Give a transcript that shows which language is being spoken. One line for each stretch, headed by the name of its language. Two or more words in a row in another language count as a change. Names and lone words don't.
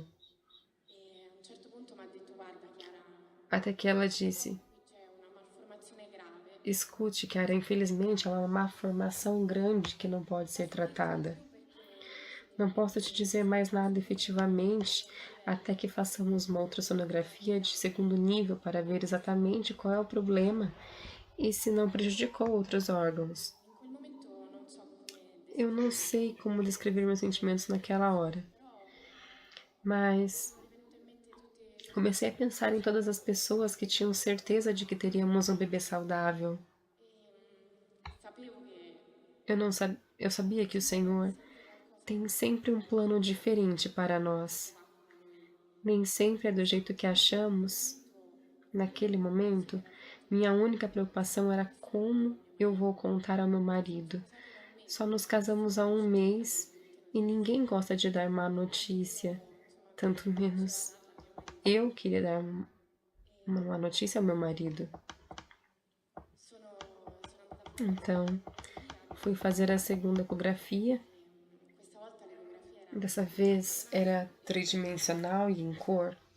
Italian: E a un certo punto mi ha detto guarda Chiara,
Portuguese: Até que ela disse:
Italian: qui c'è una malformazione grave,
Portuguese: Escute, Chiara, infelizmente ela é uma malformação grande que não pode ser
Italian: non ti dirò di
Portuguese: tratada.
Italian: più perché
Portuguese: Não posso te
Italian: effettivamente
Portuguese: dizer mais nada efetivamente até que façamos uma ultrassonografia de segundo nível para ver exatamente qual é o problema e se não prejudicou outros órgãos.
Italian: in quel momento non so come
Portuguese: Eu não
Italian: descriverti,
Portuguese: sei como descrever meus sentimentos naquela hora,
Italian: però
Portuguese: mas
Italian: mi è venuto in mente tutti
Portuguese: comecei a pensar em todas as pessoas que tinham certeza de que teríamos um bebê saudável.
Italian: sapevo che
Portuguese: Eu sabia que o Senhor
Italian: sempre qualcosa
Portuguese: tem sempre um plano diferente para nós.
Italian: fatto lui.
Portuguese: Nem sempre é do jeito que
Italian: In quel
Portuguese: achamos.
Italian: momento
Portuguese: Naquele momento,
Italian: era tutto
Portuguese: minha única preocupação era como
Italian: mio
Portuguese: eu
Italian: marito.
Portuguese: vou contar ao meu marido.
Italian: Siamo da un
Portuguese: Só
Italian: mese
Portuguese: nos casamos há 1 mês
Italian: assolutamente
Portuguese: e
Italian: non
Portuguese: ninguém gosta de dar má
Italian: insomma
Portuguese: notícia,
Italian: mi
Portuguese: tanto
Italian: sono
Portuguese: menos
Italian: annata
Portuguese: eu queria dar uma notícia ao meu marido. Então, fui fazer a segunda ecografia. Dessa vez era tridimensional e em cor.